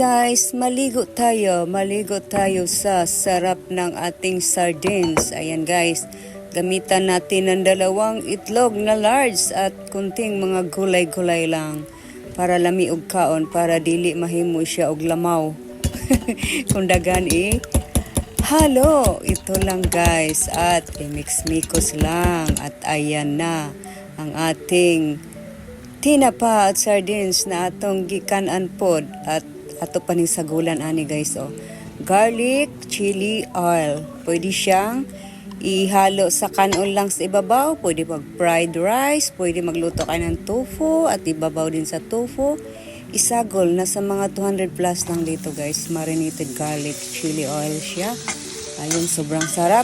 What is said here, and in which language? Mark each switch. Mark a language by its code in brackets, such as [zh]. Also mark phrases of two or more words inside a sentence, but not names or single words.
[tl] Guys, maligo tayo sa sarap ng ating sardines. Ayan guys, gamitan natin ng 2 itlog na large at kunting mga gulay-gulay lang [ceb] para lami og kaon, para dili mahimo siya og lamaw. [tl] Kung dagan halo, ito lang guys at i-mix-mix lang at ayan na ang ating tinapa at sardines na [ceb] atong gikanan pod at ato pa ni sagulan ani [tl] guys [en] garlic chili oil. [tl] Pwede siyang ihalo sa kanon lang sa ibabaw, pwede mag [en] fried rice, [tl] pwede magluto ka ng tofu at ibabaw din sa tofu. [ceb] Isagol na sa mga 200 plus lang dito guys, [en] marinated garlic chili oil [ceb] siya. [tl] Ayun, sobrang sarap.